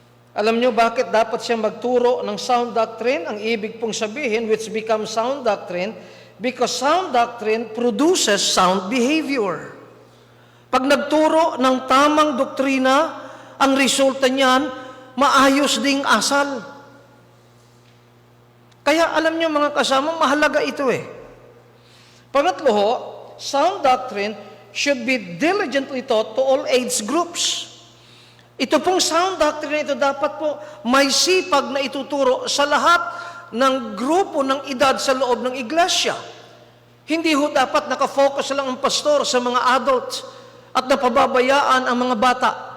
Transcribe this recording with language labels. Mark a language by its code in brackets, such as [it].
[tl] Alam niyo bakit dapat siya magturo ng [en] sound doctrine? [tl] Ang ibig pong sabihin, [en] which becomes sound doctrine, because sound doctrine produces sound behavior. [tl] Pag nagturo ng tamang doktrina, ang resulta niyan, maayos ding asal. Kaya alam niyo mga kasama, mahalaga ito eh. [en] Pangatlo, sound doctrine should be diligently taught to all age groups. [tl] Ito pong sound doctrine ito dapat po may sipag na ituturo sa lahat ng grupo ng edad sa loob ng iglesia. Hindi ho dapat nakafocus lang ang pastor sa mga adults at napababayaan ang mga bata.